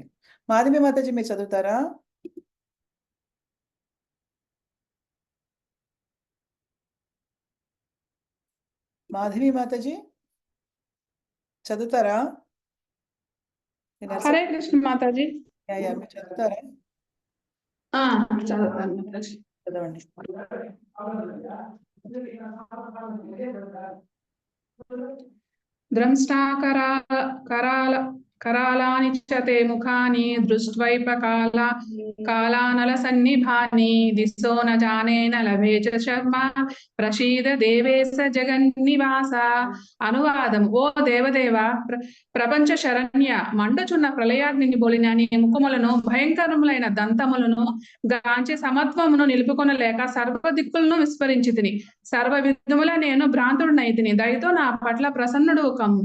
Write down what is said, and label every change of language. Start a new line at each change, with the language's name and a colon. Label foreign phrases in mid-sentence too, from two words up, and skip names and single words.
Telugu: మాధవి మాతాజీ మీరు చదువుతారా? మాధవి మాతాజీ చదువుతారా? హరే కృష్ణ మాతాజీ. మీరు చదువుతారా? చదువుతాను మాతాజీ. చదవండి.
Sanskrit: ద్రంష్టా करालानि च ते मुखानि दृष्ट्वैव कालानलसन्निभानि दिशो न जाने न लभे च शर्मा ప్రసీద దేవేశ జగన్నివాస.
Telugu: అనువాదం. ఓ దేవదేవ, ప్రపంచ శరణ్య, మండుచున్న ప్రళయాగ్ని బోలిన నీ ముఖములను, భయంకరములైన దంతములను గాంచి సమత్వమును నిలుపుకొనలేక సర్వ దిక్కులను విస్మరించి తిని, సర్వ విధముల నేను భ్రాంతుడినైతిని, దయతో నా పట్ల ప్రసన్నుడు కమ్ము.